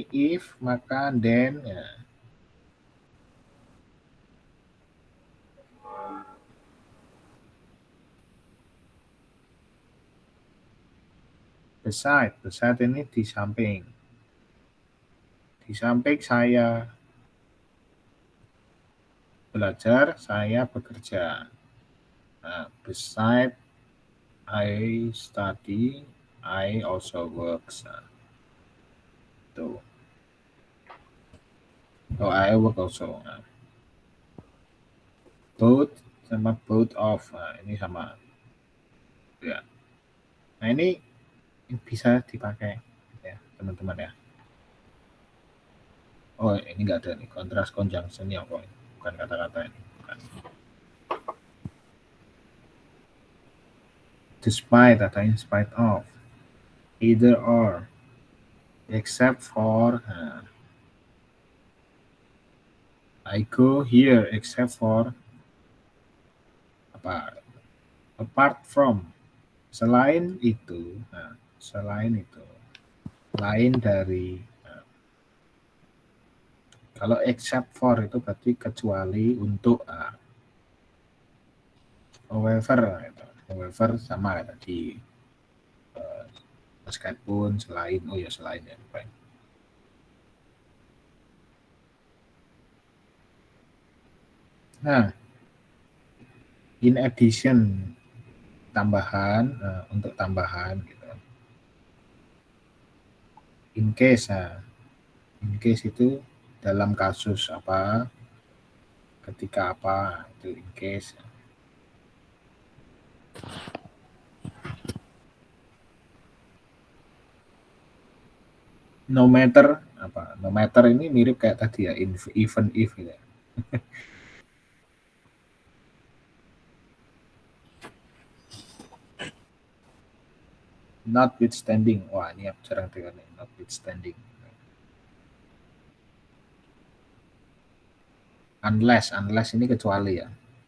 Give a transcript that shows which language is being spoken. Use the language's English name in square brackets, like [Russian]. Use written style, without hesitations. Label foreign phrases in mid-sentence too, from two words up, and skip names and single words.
[Indonesian] If, maka, then ya. Beside ini di samping. Di samping saya belajar, saya bekerja. Nah, [English] beside I study, I also work. Tuh. Oh, I work also. Nah. Both sama both of. [Indonesian] Nah, ini sama. Ya. Nah, ini bisa dipakai ya, teman-teman ya. Oh, ini enggak ada nih kontras conjunction ya, kok. Bukan kata-kata ini. Bukan. Despite atau [English] in spite of, either or, except for. I go here except for apa? Apart from, [Indonesian] selain itu. Selain itu, lain dari. Kalau [English] except for [Indonesian] itu berarti kecuali untuk. [English] However, however [Indonesian] sama kayak tadi. Meskipun, selain, oh ya selain ya. Baik. Nah, [English] in addition, [Indonesian] tambahan, untuk tambahan gitu. [English] In case [Indonesian] itu dalam kasus apa, ketika apa, itu [English] in case. No matter apa? No matter [Indonesian] ini mirip kayak tadi ya, [English] even if [Indonesian] gitu ya. [English] Notwithstanding. [Indonesian] Wah, ini jarang dengar nih, notwithstanding. Unless ini kecuali ya.